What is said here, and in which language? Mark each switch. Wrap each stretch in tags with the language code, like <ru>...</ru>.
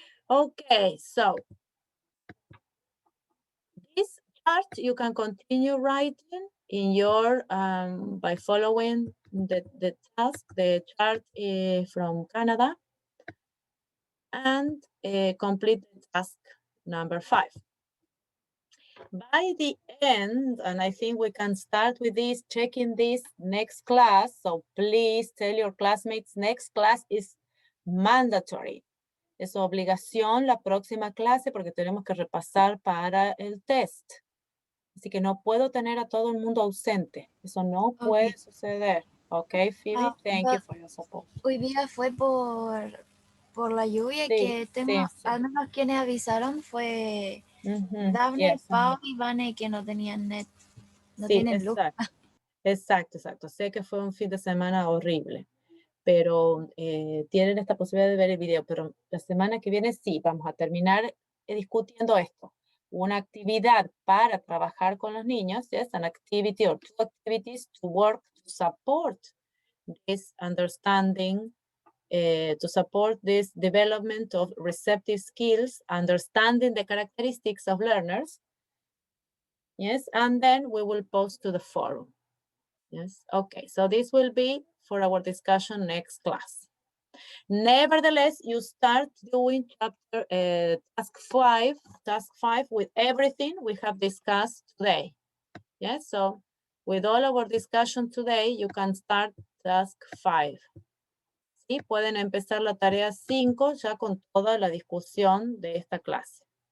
<en>Okay, so this chart you can continue writing in your, by following the task, the chart from Canada, and complete task number 5. By the end, and I think we can start with this, checking this next class. So please tell your classmates, next class is mandatory.</en> <es>Es obligación la próxima clase porque tenemos que repasar para el test. Así que no puedo tener a todo el mundo ausente. Eso no puede suceder.</es> <en>Okay, Phoebe, thank you for your support.</en> <es>Hoy día fue por la lluvia que tengo, al menos quienes avisaron fue Daphne, Pau y Vane que no tenían net, no tienen luz. Exacto. Sé que fue un fin de semana horrible, pero tienen esta posibilidad de ver el video, pero la semana que viene sí, vamos a terminar discutiendo esto. Una actividad para trabajar con los niños,</es> <en>yes, an activity or 2 activities to work to support this understanding, to support this development of receptive skills, understanding the characteristics of learners. Yes, and then we will post to the forum. Yes, okay, so this will be for our discussion next class. Nevertheless, you start doing chapter task 5 with everything we have discussed today. Yes, so with all our discussion today, you can start task 5.</en> <es>Sí, pueden empezar la tarea 5 ya con toda la discusión de esta clase.</es>